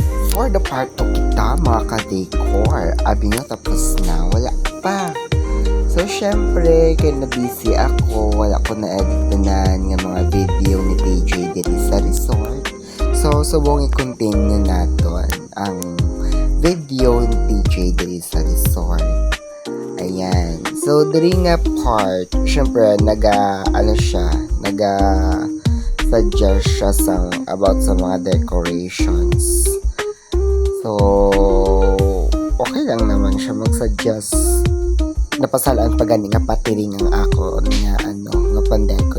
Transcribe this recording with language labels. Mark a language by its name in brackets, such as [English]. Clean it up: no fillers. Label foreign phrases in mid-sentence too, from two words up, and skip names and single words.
[English] for the part 2 [Hiligaynon] kita mga ka-decor. Abi nyo tapos na, wala pa. [Filipino] So syempre, kaya na busy ako, wala ko na-editanan ng mga video ni PJ dito sa resort. So subong i-continue natin ang video ni PJ dito sa resort. Ayan. [Hiligaynon] So diri nga part, syempre suggest siya about sa mga decorations. [Filipino] So, okay lang naman siya mag-suggest. [Hiligaynon] Napasalaan pa gani nga patiring ang ako nga nga pandeko.